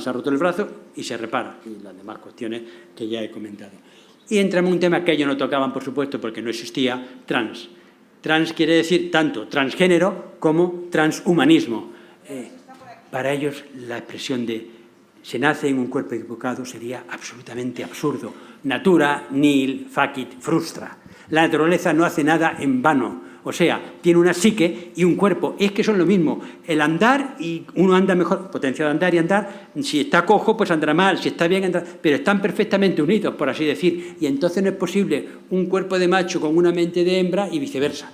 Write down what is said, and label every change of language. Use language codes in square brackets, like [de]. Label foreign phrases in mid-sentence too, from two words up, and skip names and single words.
[es] Se ha roto el brazo y se repara. Y las demás cuestiones que ya he comentado. Y entramos en un tema que ellos no tocaban, por supuesto, porque no existía, trans. Trans quiere decir tanto transgénero como transhumanismo. Para ellos la expresión de se nace en un cuerpo equivocado sería absolutamente absurdo. [la] Natura nihil facit frustra. [es] La naturaleza no hace nada en vano. O sea, tiene una psique y un cuerpo. Es que son lo mismo. El andar, y uno anda mejor, potencia de andar y andar, si está cojo, pues andará mal, si está bien, andará, pero están perfectamente unidos, por así decir. Y entonces no es posible un cuerpo de macho con una mente de hembra y viceversa.